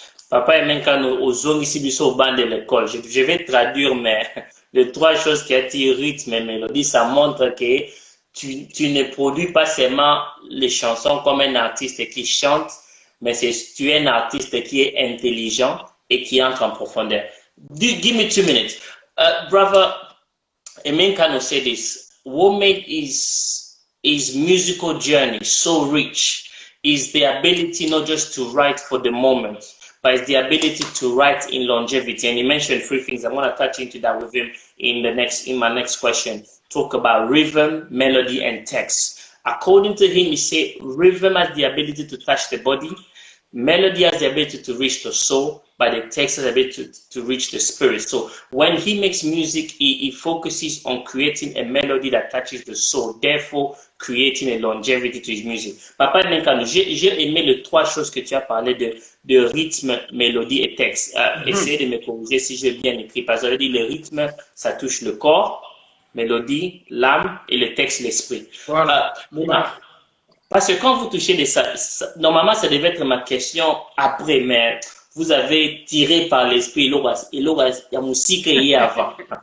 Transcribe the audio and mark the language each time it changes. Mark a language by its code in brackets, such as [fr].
[fr] Papa Aimé Nkano, aux zones ici, au banc de l'école. Je vais traduire, mais les 3 choses qui attirent rythme et mélodie, ça montre que tu ne produis pas seulement les chansons comme un artiste qui chante, mais tu es un artiste qui est intelligent et qui entre en profondeur. [en] Give me 2 minutes. Brother Aimé Nkano said this. What made his musical journey so rich is the ability not just to write for the moment, but it's the ability to write in longevity. And he mentioned 3 things. I'm going to touch into that with him in my next question. Talk about rhythm, melody, and text. According to him, he said rhythm has the ability to touch the body, melody has the ability to reach the soul, but the text has the ability to reach the spirit. So when he makes music, he focuses on creating a melody that touches the soul, therefore creating a longevity to his music. [fr] Papa Aimé Nkano, j'ai aimé les 3 choses que tu as parlé de rythme, mélodie et texte. Essayez de me corriger si j'ai bien écrit. Parce que le rythme, ça touche le corps, mélodie, l'âme et le texte, l'esprit. Voilà. Parce que quand vous touchez ça, normalement, ça devait être ma question après, mais vous avez tiré par l'esprit, il y a musique avant.